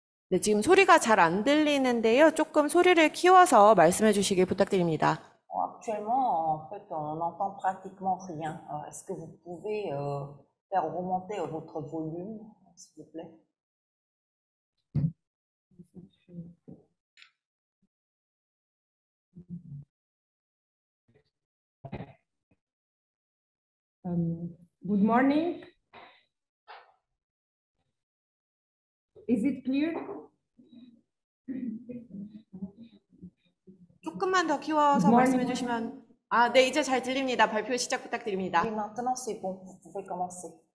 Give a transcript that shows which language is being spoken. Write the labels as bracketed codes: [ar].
[ko] 네, 지금 소리가 잘 안 들리는데요. 조금 소리를 키워서 말씀해 주시길 부탁드립니다. [fr] Actuellement, en fait, on n'entend pratiquement rien. Alors, est-ce que vous pouvez faire remonter votre volume, s'il vous plaît? [en] Good morning. Is it clear? [ko] 조금만 더 키워서 말씀해 주시면. 아, 네, 이제 잘 들립니다. 발표 시작 부탁드립니다. [fr] Oui, maintenant c'est bon, vous pouvez commencer.